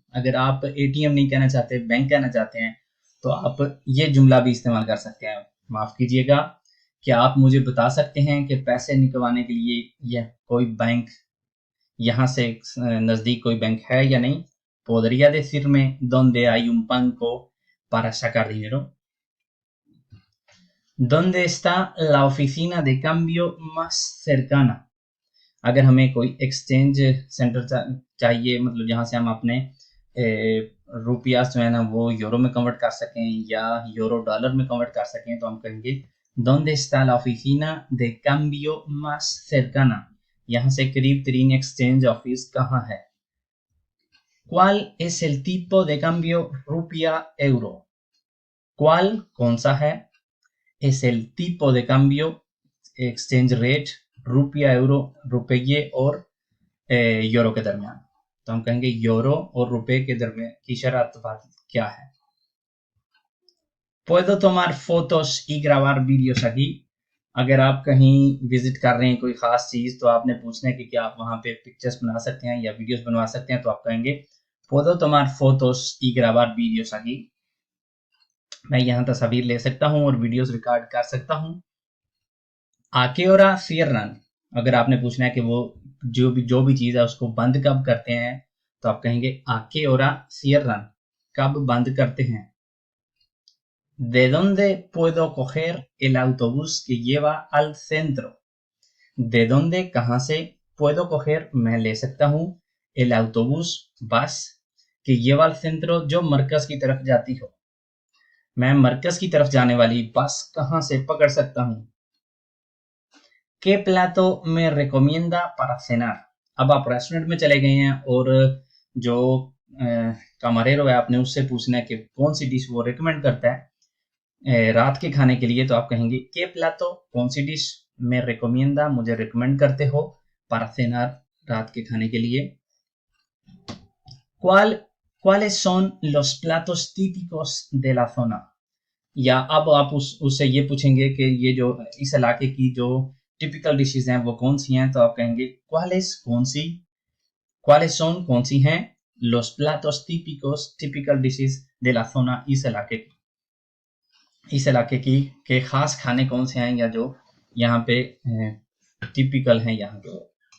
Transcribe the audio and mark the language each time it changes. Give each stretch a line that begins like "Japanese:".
Hindi: अगर आप एटीएम नहीं कहना चाहते, बैंक कहना चाहते हैं तो आप ये जुमला भी इस्तेमाल कर सकते हैं. माफ कीजिएगा, क्या आप मुझे बता सकते हैं कि पैसे निकलवाने के लिए यह कोई बैंक यहाँ से नजदीक कोई बैंक है या नहीं.
Spanish: podría decirme dónde hay un banco para sacar dinero. ¿Dónde está la oficina de cambio más cercana?
Hindi: अगर हमें कोई एक्सचेंज सेंटर चाहिए, मतलब जहाँ से हम अपने रुपया जो है ना वो यूरो में कन्वर्ट कर सकें या यूरो डॉलर में कन्वर्ट कर सकें, तो हम कहेंगे
Spanish: ¿Dónde está la oficina de cambio más cercana?
Hindi: यहाँ से करीब तरीन एक्सचेंज ऑफिस कहाँ है.
Spanish: ¿Cuál es el tipo de cambio रुपया euro? ¿Cuál,
Hindi: कौन सा है,
Spanish: es el tipo de cambio,
Hindi: exchange rate, रुपया euro, रुपये और यूरो के दरमियान, तो हम कहेंगे यूरो और रुपए के दरमियान की शर्त क्या है.
Spanish: puedo tomar fotos y grabar vídeos aquí,
Hindi: अगर आप कहीं विजिट कर रहे हैं कोई खास चीज तो आपने पूछना है कि क्या आप वहां पे पिक्चर्स बना सकते हैं या वीडियोस बनवा सकते हैं, तो आप कहेंगे
Spanish: puedo tomar fotos y grabar vídeos aquí.
Hindi: मैं यहाँ तस्वीर ले सकता हूँ और वीडियोस रिकॉर्ड कर सकता हूँ.
Spanish: आ qué hora cierran?
Hindi: अगर आपने पूछना है कि वो जो भी चीज़ है उसको बंद कब करते हैं, तो आप कहेंगे
Spanish: a qué hora cierran?
Hindi: कब बंद करते हैं.
Spanish: ¿De dónde puedo coger el autobús que lleva al centro? ¿De dónde,
Hindi: कहाँ से,
Spanish: puedo coger,
Hindi: मैं ले सकता हूँ,
Spanish: el autobús,
Hindi: बस,
Spanish: que lleva al centro,
Hindi: जो मरकज की तरफ जाती हो. मैं मरकज की तरफ जाने वाली बस कहाँ से पकड़ सकता हूँ.
Spanish: ¿Qué plato me recomienda para cenar?
Hindi: अब आप रेस्टोरेंट में चले गए हैं और जो कमारेरो है आपने उससे पूछना है कि कौन सी डिश वो रिकमेंड करता है रात के खाने के लिए, तो आप कहेंगे
Spanish: ¿Qué plato,
Hindi: कौन सी डिश,
Spanish: me recomienda,
Hindi: मुझे रिकमेंड करते हो,
Spanish: para cenar,
Hindi: रात के खाने के लिए.
Spanish: ¿Cuáles son los platos típicos de la zona?
Hindi: या अब आप उससे ये पूछेंगे कि ये जो इस इलाके की जो टिपिकल डिशेज हैं वो कौन सी हैं, तो आप कहेंगे
Spanish: ¿Cuáles,
Hindi: कौन सी,
Spanish: ¿Cuáles son,
Hindi: कौन सी हैं,
Spanish: los platos típicos,
English: typical dishes
Spanish: de la zona,
Hindi: इस इलाके की के खास खाने कौन से हैं या जो यहाँ पे टिपिकल हैं यहाँ पे.